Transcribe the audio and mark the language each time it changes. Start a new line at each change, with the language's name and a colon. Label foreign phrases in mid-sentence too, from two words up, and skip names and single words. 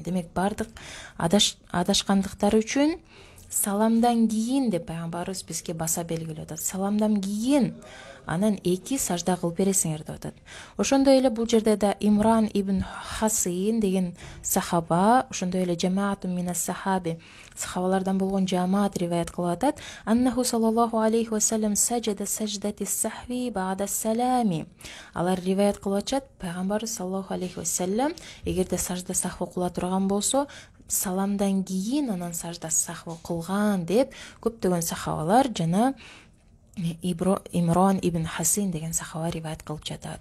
Kyrgyz: Демек, бардык адашкандыктар үчүн саламдан кийин деп Пайгамбарыбыз бизге баса белгилеп атат. Саламдан кийин анан 2 сажда кылып бересиңер деп атат. Ошондой эле бул жерде да Имран ибн Хасин деген сахаба, ошондой эле
Arabic: جماعة من الصحابة,
Kyrgyz: сахабалардан болгон жамаат риваят кылып атат.
Arabic: أنه صلى الله عليه وسلم سجد سجدتي السهو بعد السلام.
Kyrgyz: Алар риваят кылып атышат, Пайгамбар
Arabic: صلى الله عليه وسلم
Kyrgyz: эгерде сажда сахвы кыла турган болсо, саламдан кийин анан сажда сахвы кылган деп көптөгөн сахабалар жана Имран ибн Хасин деген сахаба риваят кылып жатат.